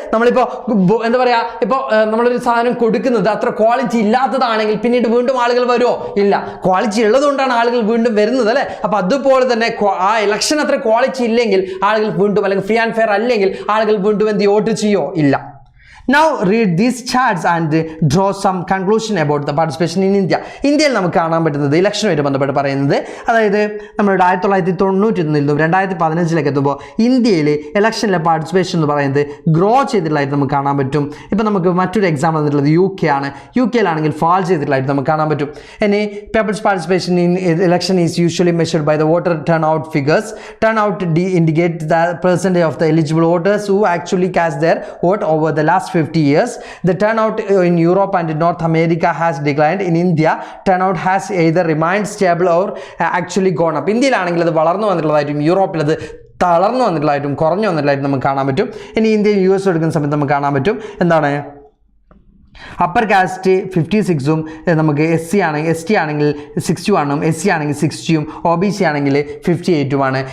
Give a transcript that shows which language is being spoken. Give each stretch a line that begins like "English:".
Malayalam: നമ്മളിപ്പോൾ എന്താ പറയുക ഇപ്പോൾ നമ്മളൊരു സാധനം കൊടുക്കുന്നത് അത്ര ക്വാളിറ്റി ഇല്ലാത്തതാണെങ്കിൽ പിന്നീട് വീണ്ടും ആളുകൾ വരുമോ? ഇല്ല. ക്വാളിറ്റി ഉള്ളതുകൊണ്ടാണ് ആളുകൾ വീണ്ടും വരുന്നത് അല്ലേ. അപ്പോൾ അതുപോലെ തന്നെ ആ ഇലക്ഷൻ അത്ര ക്വാളിറ്റി ഇല്ലെങ്കിൽ ആളുകൾ വീണ്ടും അല്ലെങ്കിൽ ഫ്രീ ആൻഡ് ഫെയർ അല്ലെങ്കിൽ ആളുകൾ വീണ്ടും എന്ത് വോട്ട് ചെയ്യോ? ഇല്ല.
English: Now read these charts and draw some conclusion about the participation in India.
Malayalam: ഇന്ത്യയിൽ നമുക്ക് കാണാൻ പറ്റുന്നത് ഇലക്ഷനുമായിട്ട് ബന്ധപ്പെട്ട് പറയുന്നത് അതായത് നമ്മൾ 1991 നിന്നും 2015 എത്തുമ്പോൾ ഇന്ത്യയിൽ ഇലക്ഷനിലെ പാർട്ടിസിപ്പേഷൻ എന്ന് പറയുന്നത് ഗ്രോ ചെയ്തിട്ടുള്ളതായിട്ട് നമുക്ക് കാണാൻ പറ്റും. ഇപ്പോൾ നമുക്ക് മറ്റൊരു എക്സാമ്പിൾ വന്നിട്ടുള്ളത് UK ആണ്. UK യിലാണെങ്കിൽ ഫാൾ ചെയ്തിട്ടുള്ളതായിട്ട് നമുക്ക് കാണാൻ പറ്റും.
English: ഇനി people's participation in election is usually measured by the voter turnout figures. Turnout indicate the percentage of the eligible voters who actually cast their vote over the last 50 years. The turnout in Europe and North America has declined. In India, turnout has either remained stable or actually gone up.
Malayalam: ഇന്ത്യയിലാണെങ്കിൽ അത് വളർന്നു വന്നിട്ടുള്ളതായിട്ടും യൂറോപ്പിൽ അത് തളർന്നു വന്നിട്ടുള്ളതായിട്ടും കുറഞ്ഞു വന്നിട്ടുള്ളതായിട്ടും നമുക്ക് കാണാൻ പറ്റും. ഇനി ഇന്ത്യയിൽ US എടുക്കുന്ന സമയത്ത് നമുക്ക് കാണാൻ പറ്റും എന്താണ് അപ്പർ കാസ്റ്റ് 56ഉം നമുക്ക് ST ആണെങ്കിൽ 61ഉം SC ആണെങ്കിൽ 60ഉം OBC ആണെങ്കിൽ 58ഉമാണ്.